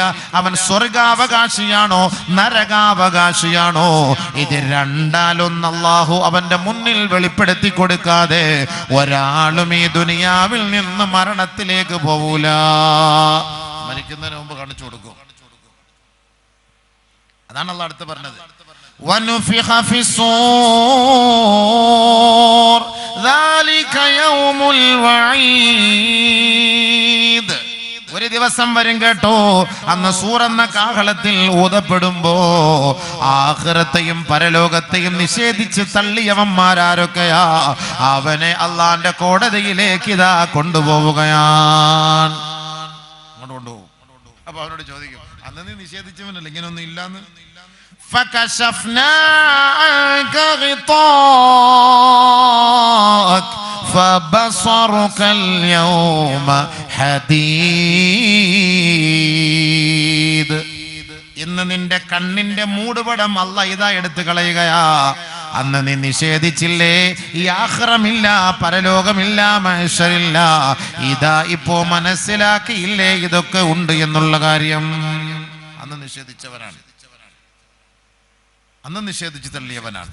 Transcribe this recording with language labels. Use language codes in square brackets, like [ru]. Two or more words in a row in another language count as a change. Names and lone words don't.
[ml] അവൻ സ്വർഗാവകാശിയാണോ നരകാവകാശിയാണോ, ഇത് രണ്ടാലൊന്ന് അല്ലാഹു അവന്റെ മുന്നിൽ വെളിപ്പെടുത്തി കൊടുക്കാതെ ഒരാളും ഈ ദുനിയാവിൽ നിന്ന് മരണത്തിലേക്ക് പോവൂല. മരിക്കുന്നതിന് മുമ്പ് കാണിച്ചു കൊടുക്കും. അതാണ് അല്ലാഹു അടുത്ത് പറഞ്ഞത്. [ar] ونفخ في الصور ذلك يوم الوعيد. [ml] ഒരു ദിവസം വരും കേട്ടോ, അന്ന് സൂർ എന്ന കാഹളത്തിൽ ഊതപ്പെടുമ്പോ ആഖിറത്തെയും പരലോകത്തെയും നിഷേധിച്ച് തള്ളിയവന്മാരാരൊക്കെയാ, അവനെ അള്ളാന്റെ കോടതിയിലേക്ക് ഇതാ കൊണ്ടുപോവുകയാണ്. അങ്ങോട്ട് കൊണ്ടുപോകും. അപ്പൊ അവനോട് ചോദിക്കും, അന്ന് നീ നിഷേധിച്ചവനല്ലേ ഇങ്ങനെയൊന്നും ഇല്ലാന്ന്. [ar] فكشفنا عنك غطاءك فبصرك اليوم حديد. [ml] ഇന്ന് നിന്റെ കണ്ണിന്റെ മൂടുപടം അല്ലാഹ് ഇതാ എടുത്തു കളയുകയാ. അന്ന് നീ നിഷേധിച്ചില്ലേ ഈ ആഖിറമില്ല, പരലോകമില്ല, മഹ്ശറില്ല, ഇതാ ഇപ്പോ മനസ്സിലാക്കിയില്ലേ ഇതൊക്കെ ഉണ്ട് എന്നുള്ള കാര്യം. അന്ന് നിഷേധിച്ചവനാണ്, അന്ന് നിഷേധിച്ച് തള്ളിയവനാണ്.